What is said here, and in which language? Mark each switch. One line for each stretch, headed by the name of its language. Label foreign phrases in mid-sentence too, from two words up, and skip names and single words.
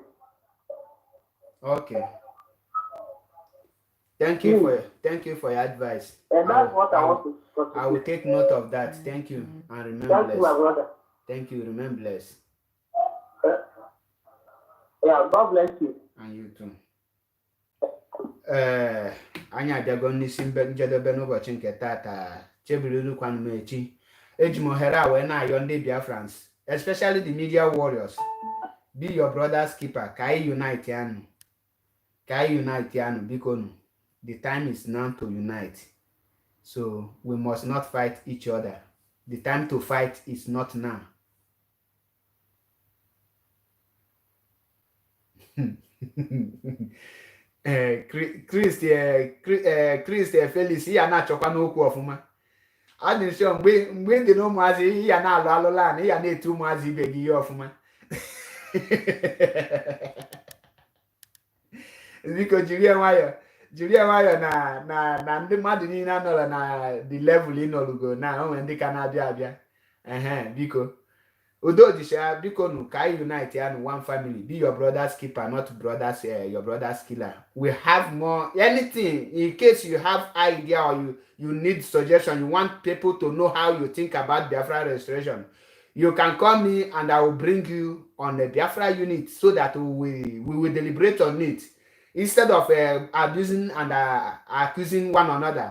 English: Okay. Thank you for your advice. And that's what I want to I will take note of that. Thank you and remain blessed. Thank you, my brother. Thank you. Remain blessed. Yeah, God bless you. And you too.
Igbo: Anya abịago n'isi njedebe n'ụbọchị nke tata chebiri kwanụ m echi eji m ohere a wee na-ayọ ndị Biafrans,
English: especially the media warriors, be your brother's keeper.
Igbo: Ka anyị unite anu biko nu.
English: The time is now to unite, so we must not fight each other. The time to fight is not now.
Igbo: Chris Felix ya na-achọkwa n'okwu ọfụma. Adị nsọ mgbe ndị na ụmụazị ya na-alụ alụla na ya na-etu ụmụazị ibe gị ihe ọfụma. Biko jiri nwayọ na ndị mmadụ niile anọrọ na
English: the level
Igbo: ịnọlugo na onwe ndị ka na-abịa biko udo jisha biko nu ka
English: unite and one family. Be your brother's keeper, not your brother's killer. We have more anything in case you have idea or you need suggestion, you want people to know how you think about Biafra restoration, you can call me and I will bring you on the Biafra unit so that we will deliberate on it instead of abusing and accusing one another.